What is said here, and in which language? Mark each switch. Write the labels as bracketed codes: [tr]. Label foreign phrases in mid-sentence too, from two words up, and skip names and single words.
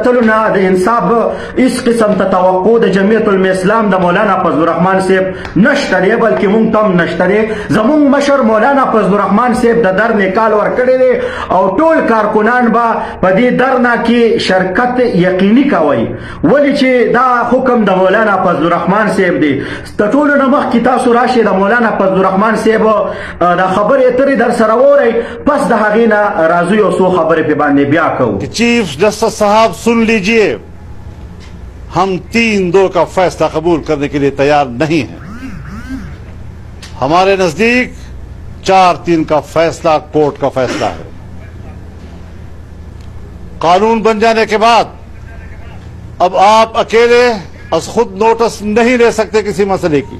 [ps] تلو نه د انصاف هیڅ قسم ته توقع د جمعیت الاسلام د مولانا فضل الرحمن صاحب نشته دی بلکې مونږ تم نشته دی زمونږ مشر مولانا فضل الرحمن صاحب د درنې کال ورکړی دی او ټول کارکنان به په دې درنا کې شرکت یقیني کوي ولې چې دا حکم د مولانا فضل الرحمن صاحب دی د ټولو نه مخکې تاسو راشئ د مولانا فضل الرحمن صاحب د خبرې اترې در سره واورئ پس د هغې نه راځو یو څو خبرې پې باندې بیا کوو [en] چیف جسٹس [ur] صاحب سن لیجئے ہم 3-2 کا فیصلہ قبول کرنے کے لیے تیار نہیں ہیں. ہمارے نزدیک 4-3 کا فیصلہ کورٹ کا فیصلہ ہے. قانون بن جانے کے بعد اب آپ اکیلے اس خود نوٹس نہیں لے سکتے کسی مسلے کی.